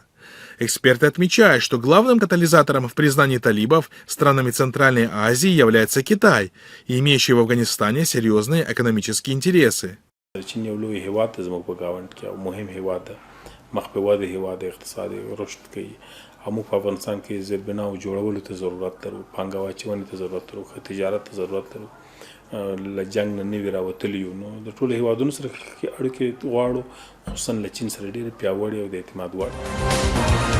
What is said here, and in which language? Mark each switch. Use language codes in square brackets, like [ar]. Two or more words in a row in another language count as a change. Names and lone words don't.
[ru] Эксперты отмечают, что главным катализатором в признании талибов странами Центральной Азии является Китай, имеющий в Афганистане серьезные экономические интересы. [ps] همو په افغانستان کې زیربنا او جوړولو ته ضرورت لرو پانګواچونې ته ضرورت لرو تجارت ته ضرورت لرو لجنګ نه نیو راوتلی نو د ټولو هیوادونو سره اړیکې غواړو خصوصا له چین سره ډېر پیاوړي او د اعتماد وړ